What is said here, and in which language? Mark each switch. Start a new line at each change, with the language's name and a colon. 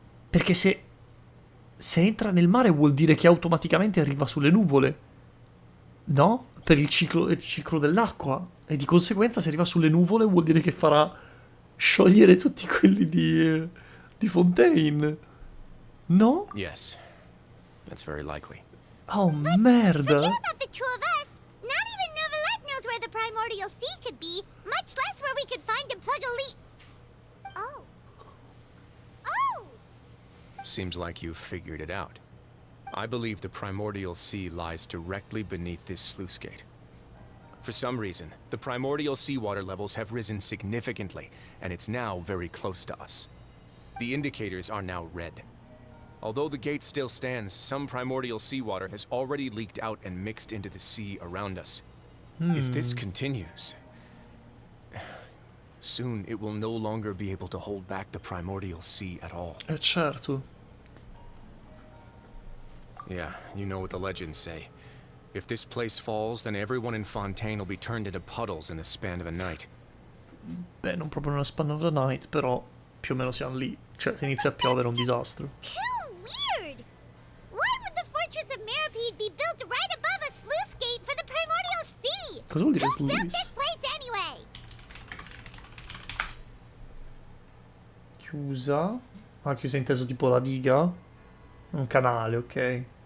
Italian: Perché se entra nel mare vuol dire che automaticamente arriva sulle nuvole. No? Per il ciclo dell'acqua. E di conseguenza se arriva sulle nuvole vuol dire che farà sciogliere tutti quelli di Fontaine. No?
English: Yes, that's very likely.
Italian: Oh merda!
English: Forget about the two of us. Not even Novelette knows where the primordial sea could be, much less where we could find and plug a leak. Oh. Oh! Seems like you've figured it out. I believe the primordial sea lies directly beneath this sluice gate. For some reason, the primordial seawater levels have risen significantly, and it's now very close to us. The indicators are now red. Although the gate still stands, some primordial seawater has already leaked out and mixed into the sea around us. If this continues, soon it will no longer be able to hold back the primordial sea at all.
Italian: Certo.
English: Yeah, you know what the legends say. If this place falls, then everyone in Fontaine will be turned into puddles in the span of a night.
Italian: Beh, non proprio nella
English: span of the night,
Italian: però più o meno siamo lì. Cioè, se inizia a piovere è un disastro.
English: Too weird! Why would the Fortress of Meripede be built right above a sluice gate for the primordial sea?
Italian: Cosa vuol dire
English: Who built sluice? this place anyway?
Italian: Chiusa? Ah, chiusa inteso tipo la diga? Un canale, ok.